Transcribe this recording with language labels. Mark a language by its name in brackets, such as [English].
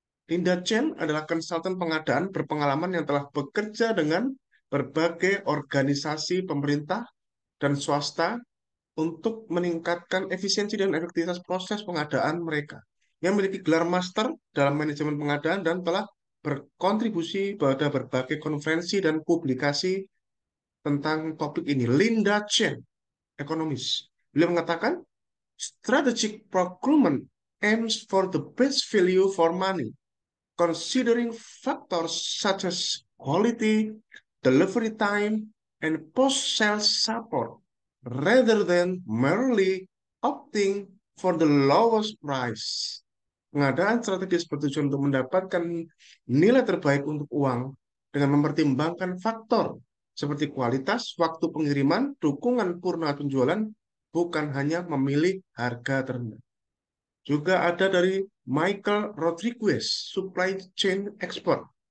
[Indonesian] Linda Chen adalah konsultan pengadaan berpengalaman yang telah bekerja dengan berbagai organisasi pemerintah dan swasta untuk meningkatkan efisiensi dan efektivitas proses pengadaan mereka. Yang memiliki gelar master dalam manajemen pengadaan dan telah berkontribusi pada berbagai konferensi dan publikasi tentang topik ini. Linda Chen, ekonomis. [English] Beliau mengatakan, strategic procurement aims for the best value for money, considering factors such as quality, delivery time, and post-sales support, rather than merely opting for the lowest price. [Indonesian] Pengadaan strategis bertujuan untuk mendapatkan nilai terbaik untuk uang dengan mempertimbangkan faktor seperti kualitas, waktu pengiriman, dukungan purna penjualan, bukan hanya memilih harga terendah. Juga ada dari Michael Rodriguez, Supply Chain Expert.